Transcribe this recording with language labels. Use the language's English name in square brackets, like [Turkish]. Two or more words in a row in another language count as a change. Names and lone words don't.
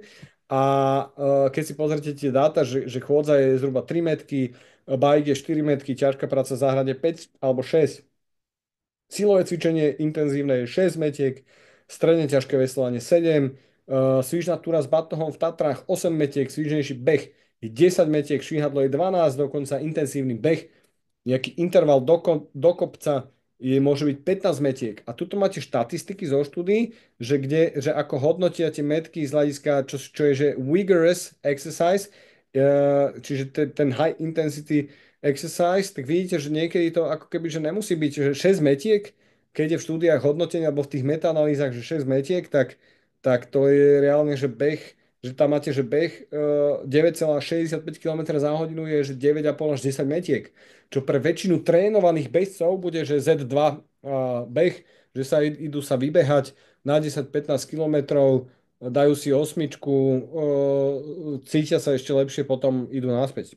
[Slovak] A keď si pozrite tie dáta, že chôdza je zhruba 3 metky, bike je 4 metky, ťažká práca v záhrade 5 alebo 6, silové cvičenie intenzívne je 6 metiek, stredne ťažké veslovanie 7, svižná túra s batohom v Tatrách 8 metiek, svižnejší beh je 10 metiek, švihadlo je 12, dokonca intenzívny beh nejaký interval do kopca môže byť 15 metiek. A tuto máte štatistiky zo štúdií, že ako hodnotia tie metky z hľadiska, čo je, že [English] vigorous exercise, [Slovak] čiže ten [English] high intensity exercise, [Slovak] tak vidíte, že niekedy to ako keby, že nemusí byť, že 6 metiek, keď je v štúdiách hodnotenia alebo v tých metaanalýzach, že 6 metiek, tak to je reálne, že beh, že tam máte, že beh 9,65 km za hodinu je, že 9,5 až 10 metiek, čo pre väčšinu trénovaných bežcov bude, že Z2 beh, že sa idú sa vybehať na 10-15 kilometrov, dajú si osmičku, cítia sa ešte lepšie, potom idú naspäť.